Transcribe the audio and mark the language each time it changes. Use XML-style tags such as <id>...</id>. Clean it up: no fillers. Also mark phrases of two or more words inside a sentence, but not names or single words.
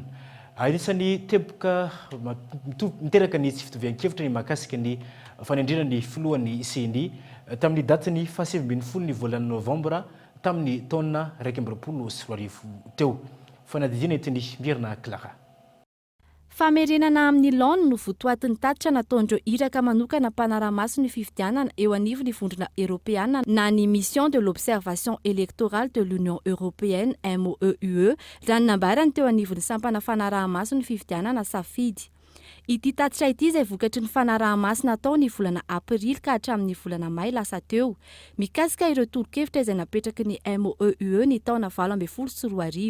<mg>Anisan'ny teboka miteraka ny tsy fitovian-kevitra ny mahakasika ny fanendrena ny filohan'ny seny tamin'ny datiny 17 ny volana novambra tamin'ny taona 2020 teo. Fanadidina etiny Mirna Clara. Famerenana amin'ny laon no votoatin'ny tatitra nataondreo iraka manokana mpanara-maso ny fifidianana eo anivon'ny vondrona Europeanina na ny</mg> <fr>mission de l'observation électorale de l'Union européenne</fr> <mg>MOEUE raha nambarany teo anivon'ny sampana fanaraha-maso ny fifidianana safidy. Ity tatitra ity izay vokatry ny fanaraha-maso natao ny volana aprily ka hatramin'ny volana may lasa teo. Mikasika ireo tolo-kevitra izay napetraky ny MOEUE ny taona 2024.</mg>